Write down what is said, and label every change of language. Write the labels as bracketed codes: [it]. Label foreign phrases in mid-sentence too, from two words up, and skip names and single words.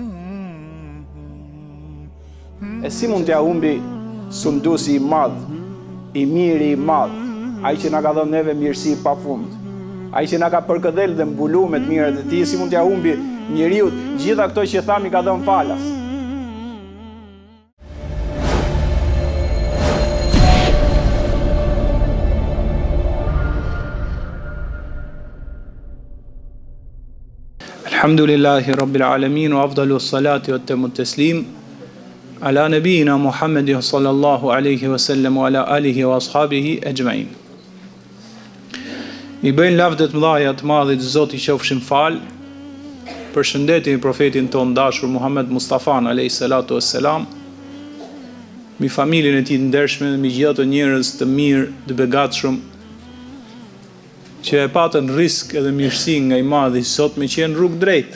[sq] E si mund t'ja humbi sunduesi i madh, i miri i madh, ai që na ka dhënë neve mirësi pafund, ai që na ka përkëdhel dhe mbuluar me të mirat e tij, si mund t'ja humbi njeriu gjitha këto që thami ka dhënë falas? [ar] الحمد لله رب العالمين، وأفضل الصلاة وأتم التسليم على نبينا محمد صلى الله عليه وسلم وعلى آله وأصحابه أجمعين. [sq] I bëjnë lavdet mëdhaja të madhit Zoti qofshin fal, përshëndetin profetin ton dashur Muhammed Mustafa [ar] عليه الصلاة والسلام, [sq] mi familjen e tij të ndershme, mi gjithë ato njerëz të mirë, të begatshëm që e patën risk edhe mirësi nga i madhi sot me qenë rrugë drejt.